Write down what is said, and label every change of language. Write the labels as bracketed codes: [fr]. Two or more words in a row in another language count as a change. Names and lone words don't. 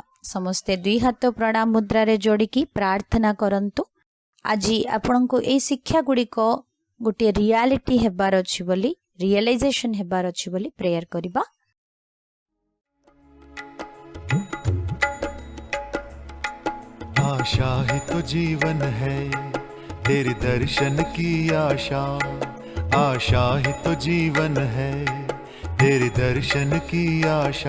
[or] ସମସ୍ତେ 2 ହାତ ପ୍ରଣାମ ମୁଦ୍ରାରେ ଯୋଡ଼ିକି ପ୍ରାର୍ଥନା କରନ୍ତୁ। ଆଜି ଆପଣଙ୍କୁ ଏହି ଶିକ୍ଷା ଗୁଡ଼ିକ ଗୋଟିଏ ରିଆଲିଟି ହେବାର ଅଛି ବୋଲି, ରିଏଲାଇଜେସନ ହେବାର ଅଛି ବୋଲି ପ୍ରେୟାର କରିବା। [hi] आशा ही तो जीवन है, तेरे दर्शन की आशा। आशा ही तो जीवन है, तेरे दर्शन की आशा।